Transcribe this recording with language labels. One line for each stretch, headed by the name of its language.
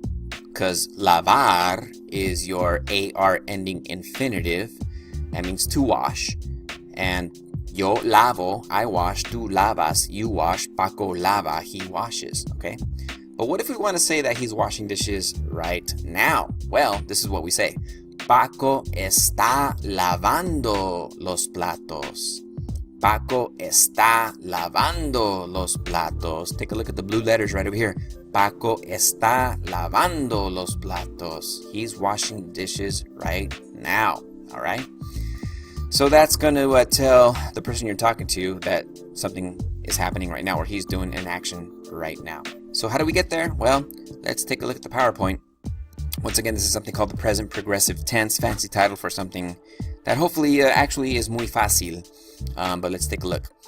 English: Because lavar is your AR ending infinitive. That means to wash. And
Spanish: yo lavo,
English: I wash.
Spanish: Tú lavas,
English: you wash.
Spanish: Paco lava,
English: he washes. Okay? But what if we want to say that he's washing dishes right now? Well, this is what we say.
Spanish: Paco está lavando los platos. Paco está lavando los platos.
English: Take a look at the blue letters right over here.
Spanish: Paco está lavando los platos.
English: He's washing dishes right now. All right? So that's going to tell the person you're talking to that something is happening right now, or he's doing an action right now. So how do we get there? Well, let's take a look at the PowerPoint. Once again, this is something called the present progressive tense, fancy title for something that hopefully actually is
Spanish: muy fácil.
English: But let's take a look.